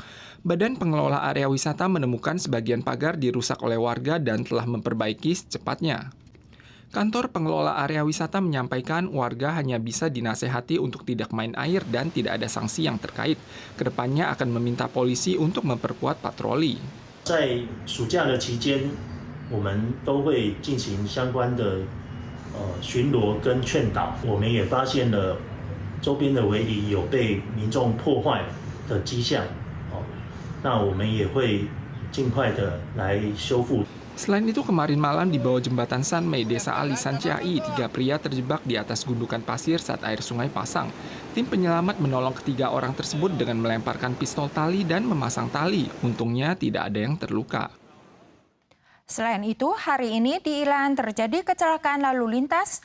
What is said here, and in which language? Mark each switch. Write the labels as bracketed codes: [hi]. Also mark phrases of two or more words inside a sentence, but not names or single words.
[id] Badan pengelola area wisata menemukan sebagian pagar dirusak oleh warga dan telah memperbaiki secepatnya. Kantor pengelola area wisata menyampaikan warga hanya bisa dinasehati untuk tidak main air dan tidak ada sanksi yang terkait. Kedepannya akan meminta polisi untuk memperkuat patroli. [zh] 在暑假的期间，我们都会进行相关的巡逻跟劝导。我们也发现了周边的围篱有被民众破坏的迹象，那我们也会尽快的来修复。 [id] Selain itu, kemarin malam di bawah jembatan Sanmei, Desa Alisan Ciai, 3 pria terjebak di atas gundukan pasir saat air sungai pasang. Tim penyelamat menolong ketiga orang tersebut dengan melemparkan pistol tali dan memasang tali. Untungnya tidak ada yang terluka. Selain itu, hari ini di Ilan terjadi kecelakaan lalu lintas.